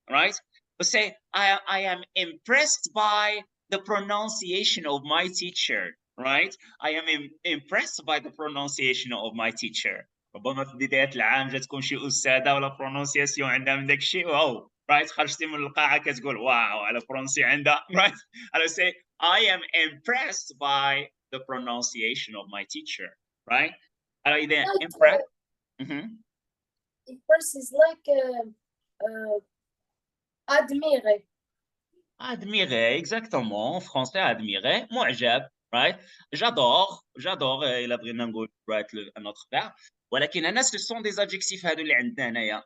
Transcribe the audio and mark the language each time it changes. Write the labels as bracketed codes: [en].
[en] Right? We say I am impressed by the pronunciation of my teacher. Right? I am impressed by the pronunciation of my teacher. [ar] ربما في بداية العام جات تكون شي أستاذة ولا برونونسياسيون عندها من داك الشيء واو. [en] Right? [ar] خرجتي من القاعة كتقول واو على برونسي عندها. [en] Right? I say I am impressed by the pronunciation of my teacher. Right? [ar] إذا impressed. [en] Impressed is like admirer. [fr] Admirer, exactement. En français, admirer, معجب. Right? J'adore. [ar] إلا بغينا نقول right [fr] un autre verbe. [ar] ولكن هنا [fr] ce sont des adjectifs [ar] هادو اللي عندنا هنايا.